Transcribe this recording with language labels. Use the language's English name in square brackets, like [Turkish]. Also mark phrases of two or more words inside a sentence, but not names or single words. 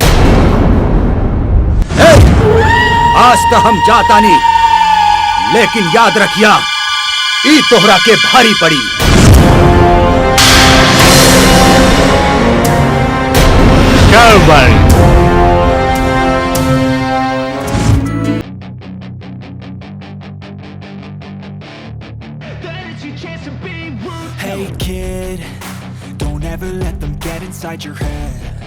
[Bhojpuri] आज तो हम जाता नहीं, लेकिन याद रखिया ई तोहरा के भारी पड़ी। चल भाई। [English] Hey kid, don't ever let them get inside your head.